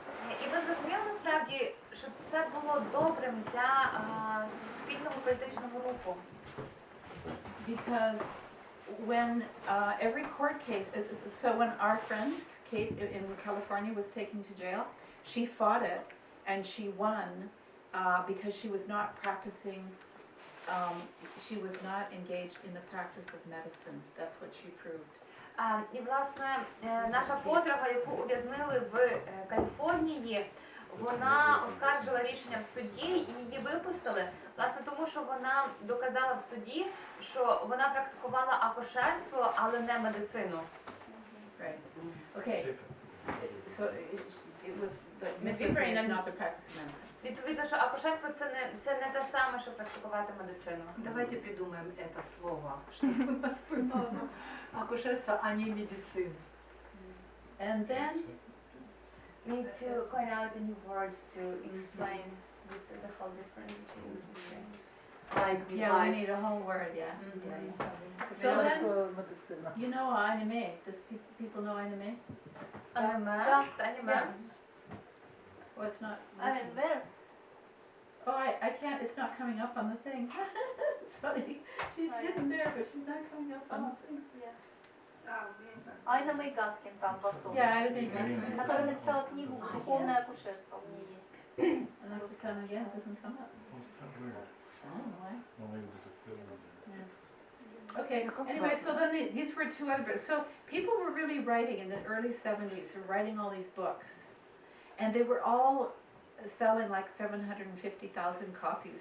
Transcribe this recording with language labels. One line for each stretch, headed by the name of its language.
Ukrainian: І ми зрозуміли насправді, що це було добрим для суспільного політичного руху.
English: Because when every court case, so when our friend Kate in California was taken to jail, she fought it and she won because she was not practicing, she was not engaged in the practice of medicine. That's what she proved.
Ukrainian: І, власне, наша подруга, яку ув'язнили в Каліфорнії, вона оскаржила рішення в суді і її випустили, власне, тому що вона доказала в суді, що вона практикувала акушерство, але не медицину.
English: Right. Okay. So it was, but midwifery is not the practice of medicine.
Ukrainian: Відповідно, що акушерство це не те саме, що практикувати медицину.
Russian: Давайте придумаем это слово, чтобы у нас было акушерство, а не медицина.
English: And then Need to coin out a new word to explain the whole difference between Like yeah, we need a whole word, yeah. So then, you know anime. Does people know anime?
Ukrainian: аніме.
English: Well, it's not. I mean, where? Oh, I can't. It's not coming up on the thing. It's funny. She's hidden there, but she's not coming up on the thing.
Russian: Айна Майгаскин там в автобусе.
English: Yeah, I didn't think
Russian: Которая написала книгу «Духовное акушерство». У нее есть.
English: And I was kind of, yeah, it doesn't come up. I don't know why. Okay, anyway, so then these were two other books. So people were really writing in the early 70s, writing all these books. And they were all selling like 750,000 copies.